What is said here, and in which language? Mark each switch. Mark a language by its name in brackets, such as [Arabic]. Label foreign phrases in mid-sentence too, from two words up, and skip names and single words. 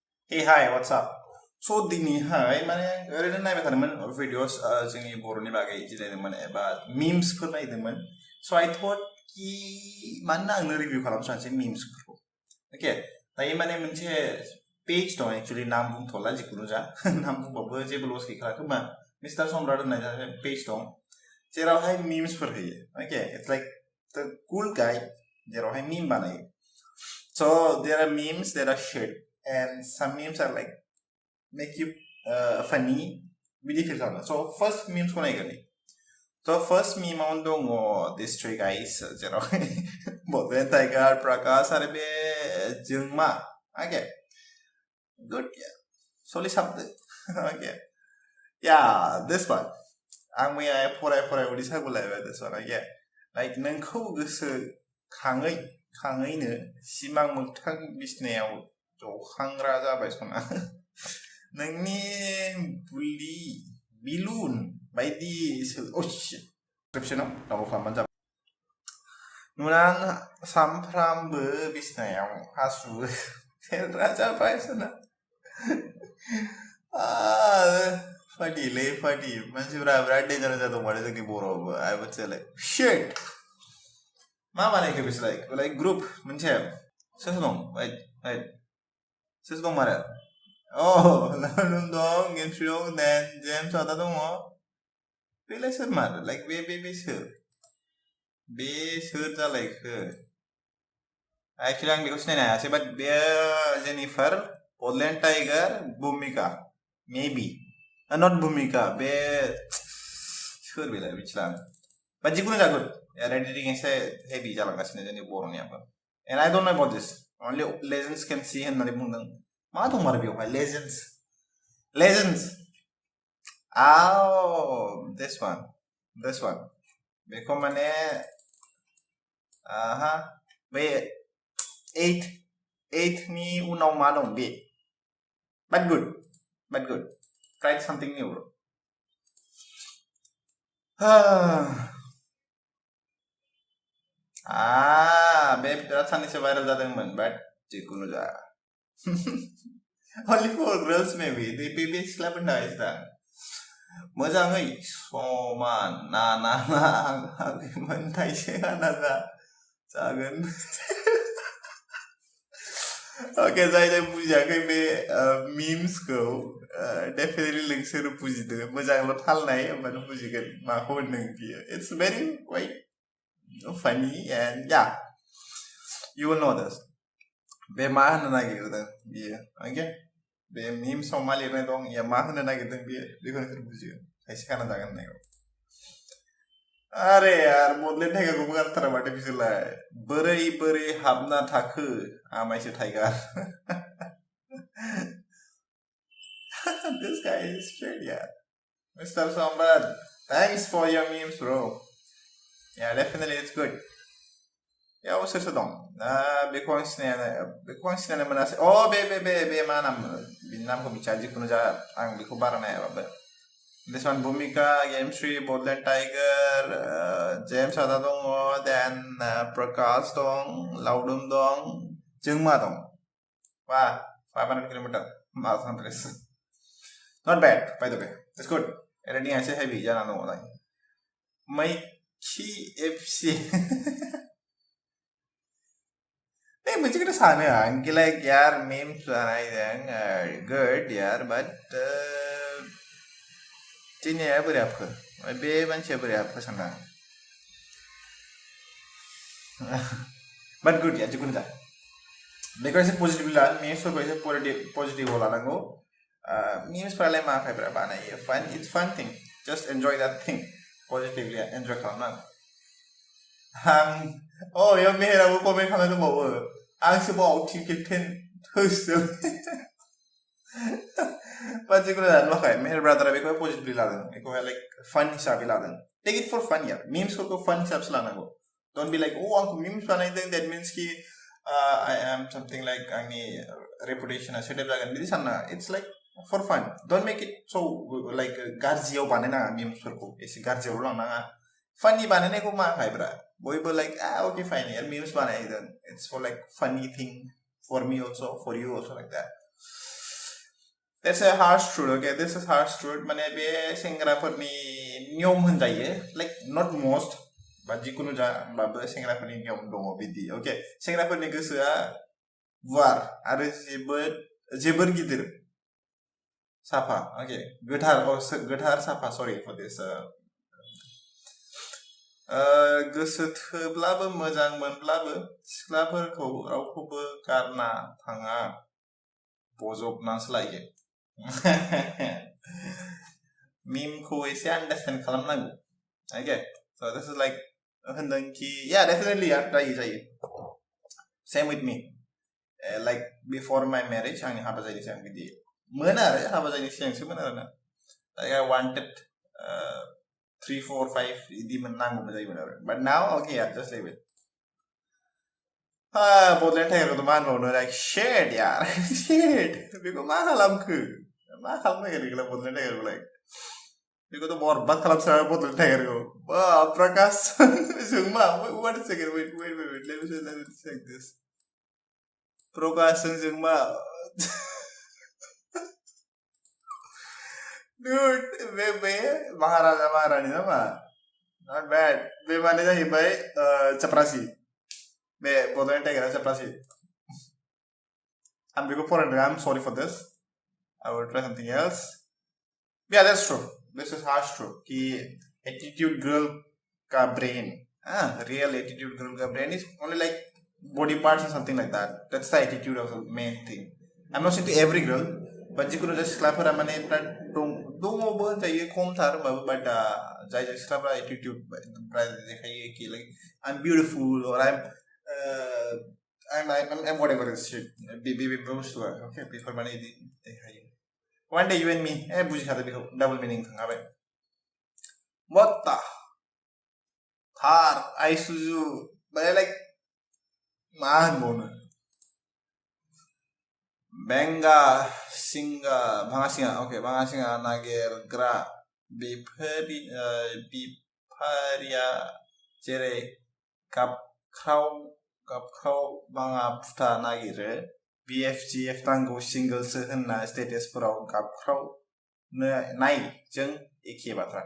[English] Hey, hi, what's up? So [Bodo] दिनैहाय माने ओरैनो नायबाय थादोंमोन भिडिअस जोंनि बर'नि बागै जिरायदोंमोन एबा मिम्सफोर नायदोंमोन स' [English] I thought [Bodo] कि मानोना आंनो रिभिउ खालामसानसै मिम्सफोरखौ अके दायो माने मोनसे पेज दं एक्चुअलि नाम बुंथ'ला जिखुनु जा नाम बुंबाबो जेबो लस गैखाला खोमा मिस्टार सम्राट होननाय पेज दं जेरावहाय मिम्सफोर होयो अके [English] it's like the cool guy [Bodo] जेरावहाय मिम बानायो so there [English] are memes that are shared and some memes are like make you funny [Bodo] बिदि feel खालामो [English] so first memes [Bodo] खौ नायगोन [English] so first meme [Bodo] आवनो दङ [English] these three guys जेरावहाय Bodo Tiger प्रकाश [Bodo] आरो बे जोंमा [English] okay good yeah [Bodo] सोलिसाबदो [English] okay yeah this one [Bodo] आं मैया फराय उदै सागुलायबाय [English] this one okay like [Bodo] नोंखौ गोसो खाङैनो सिमां मोगथां बिसनायाव जखांग्रा जाबाय सना नोंनि बुलि बिलुन बायदि डिसक्रिप्शनाव डाउनलड खालामबानो जाबाय नुनां सामफ्रामबो बिसनायाव हासुयो सेरग्रा जाबाय सना फाटि मानसिफोरा बिराद डेन्जार जादों माने जोंनि बर'आवबो [English] I would say like shit [Bodo] मा बानायखो बिसोर [English] like group [Bodo] मोनसे सोर दं wait सोर दं मारो लावदुम दं गेमस्रि दं देन जेम्स आदा दङ बेलाय सोर मारो like बे सोर जालायखो एक्चुअली आं बेखौ सिनायनो हायासै बाट बेयो जेनिफार बडलेण्ड टाइगार भूमिका [English] maybe not [Bodo] भूमिका बे सोर बेलाय मिथिला आं बाट जिखुनु जागोन एडिटिं एसे हेभि जालांगासिनो जोंनि बर'नियाबो [English] and I don't know about this only legends can see [Bodo] होननानै बुंदों मा दं मारो बेवहाय legends [English] this one [Bodo] बेखौ माने बे 8 नि उनाव मा दं बे [English] but good try something new bro [Bodo] बे बिराद साननैसो भाइरेल जादोंमोन बाट जिखुनु जा [English] only for girls maybe [Bodo] बे सिख्लाफोरनि थाखायसो दा मोजाङै समान ना मोनथायसो गाना जागोन ओके जाय बुजियाखै बे मिम्सखौ डेफिनेटली नोंसोर बुजिदों मोजांल' थाल नाय होमबानो बुजिगोन माखौ होनदों बियो [English] it's very quite funny and yeah you will know this [Bodo] बे मा होननो नागिरदों बियो ओके बे मिम्सआव मा लिरनाय दं या मा होननो नागिरदों बियो बेखौ नोंसोर बुजिगोन खायसे खाना जागोन होननायखौ अरे यार बडलेण्ड टाइगारखौबो गारथारा माथो बिसोरलाय बोरै हाबना थाखो आमायसो टाइगार [English] this guy is straight yeah Mr. Samrat thanks for your memes bro yeah definitely it's good yeah [Bodo] सोर दं बेखौ आं सिनायनो मोनासै बे मा नाम बिनि नामखौ मिथिया जिखुनु जा आं बेखौ बारा नायाबाबो [English] this one [Bodo] भूमिका गेमश्री बडलेण्ड टाइगार जेम्स आदा दङ देन प्रकाश दं लावदुम दं जोंमा दं 500 किलोमीटर [English] not bad by the way it's good editing [Bodo] एसे heavy जाना दङ दायो मैखि एफसि मोनसे खोथा सानो आंखि लाइक यार memes बानायदों good यार but दिनैया बोरै हाबखो बे मानसिया बोरै हाबखो सानदां but good यार जिखुनु जा बेखौ एसे पजिटिभलि ला मेम्सफोरखौ एसे पजिटिभआव लानांगौ मेम्सफोरालाय मा खायफोरा बानायो [English] fun it's fun thing just enjoy that thing [Bodo] पजिटिभलि एन्जय खालामनांगौ याव मेहेराबो कमेन्ट खालामनो दंबावो आंसो बाव [English] team captain [Bodo] होसो बाट जिखुनु जानो नुवाखै मेहेर ब्रादारा बेखौहाय पजिटिभलि लादों बेखौहाय [English] like fun [Bodo] हिसाबै लादों [English] take it for fun [Bodo] यार मेम्सफोरखौ फान हिसाबसो लानांगौ [English] don't be like [Bodo] आंखौ मेम्स बानायदों [English] that means [Bodo] कि [English] I am something like [Bodo] आंनि रेपुटेसना सेटेल जागोन बिदि सानना [English] it's like for fun don't make it so like [Bodo] गाज्रियाव बानायनाङा मेम्सफोरखौ एसे गाज्रियावल' लांनाङा फाननि बानायनायखौ मा खायब्रा बयबो लाइक [English] okay fine [Bodo] यार memes बानायदों [English] it's for like funny thing for me also for you also like that That's a harsh truth, okay? This is harsh truth. [Bodo] माने बे सेंग्राफोरनि नियम होनजायो, [English] like not most, but [Bodo] जिकुनु जा बाबो सेंग्राफोरनि नियम दङ बिदि, okay? सेंग्राफोरनि गोसोआ गुवार आरो जोबोर गिदिर साफा, okay? गोथार साफा, [English] sorry for this. [Bodo] गोसो थोब्लाबो मोजां मोनब्लाबो सिख्लाफोरखौ रावखौबो गारना थाङा, बजबनासो लायो. Meme [Hindi] को ऐसे [Bodo] understand खालामनांगौ. [English] Okay, so this is like yeah, definitely जायो. Same with me. Like before my marriage, [Bodo] आंनि हाबा जायैनि सिगां बिदि मोनो आरो हाबा जायैनि सिगांसो मोनो आरोना. [English] Like I wanted 3, 4, 5 [Bodo] इदि मोननांगौबो जायोमोन आरो. [English] But now, okay, yeah, just leave it. [Bodo] बदलेन टाइगारखौथ' मा होनबावनो, [English] like shit यार, shit. [Bodo] बेखौ मा खालामखो? मा खालामनो नागिरदों बदलेन टाइगारखौ, like बेखौथ' बरबाद खालामसारा बदलेन टाइगारखौ. प्रकाश जों मा? [English] Wait a second, wait. Let me check this. [Bodo] प्रकाश जों मा? Dude, बे महाराजा महारानी ना मा? [English] Not bad. [Bodo] बे माने जाहैबाय चपरासी. बे बदलेन टाइगारा चपरासी. [English] I'm sorry for this. I will try something else. Yeah, that's true. This is harsh true. कि attitude girl का brain, real attitude girl का brain is only like body parts or something like that. That's the attitude of the main thing. I'm not saying to every girl, but [Bodo] जिकुनु जाय सिख्लाफोरा माने दङबो जायो खमथार होमबाबो, [English] but [Bodo] जाय सिख्लाफोरा [English] attitude देखायो कि like I'm beautiful or I'm whatever is shit. [Bodo] Be बुस्थुआ, okay, बेफोर माने इदि देखायो. [English] One day you and me, [Bodo] बुजिखादो बेखौ, double meaning थांखाबाय. [English] What the? Thar, Isuzu, but I like मा होनबावनो? [Bodo] भाङा सिङा नागिरग्रा बिफारिया जेरै गाबख्राव भाङा फुथा नागिरो, BFGF नांगौ सिंगलसो होनना स्टेटासफोराव गाबख्रावनो नाय जों एखे बाथ्रा.